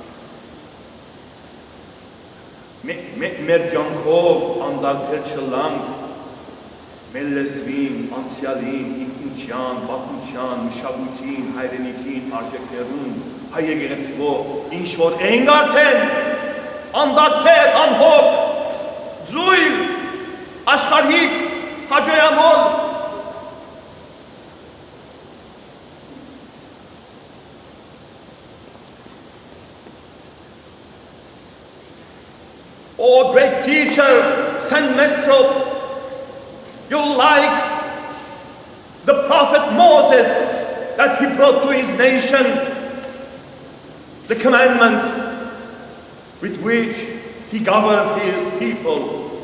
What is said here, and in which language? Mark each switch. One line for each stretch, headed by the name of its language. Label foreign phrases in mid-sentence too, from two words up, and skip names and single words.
Armenian: մեր կյանքով անդարբեր չլանք, մեր լեզվին, անցյալին, ինքնության, պատմության, մշակույթին, հայրենիքին, արժեքներուն, հայ եկեղեցվո, ինչ որ ենք արդեն, անդարբեր, անհոգ, ձույլ, աշխարհիկ, հաջողամոլ,
English: Oh, great teacher, Saint Mesrop, you like the prophet Moses, he brought to his nation the commandments with which he governed his people.